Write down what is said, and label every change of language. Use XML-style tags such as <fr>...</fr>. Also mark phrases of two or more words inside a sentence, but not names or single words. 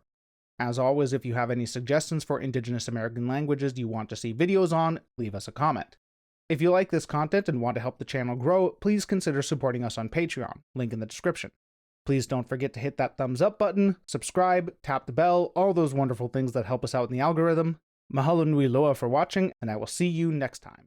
<en>As always, if you have any suggestions for Indigenous American languages you want to see videos on, leave us a comment. If you like this content and want to help the channel grow, please consider supporting us on Patreon, link in the description. Please don't forget to hit that thumbs up button, subscribe, tap the bell, all those wonderful things that help us out in the algorithm.</en> <haw>Mahalo nui loa</haw> <en>for watching, and I will see you next time.</en>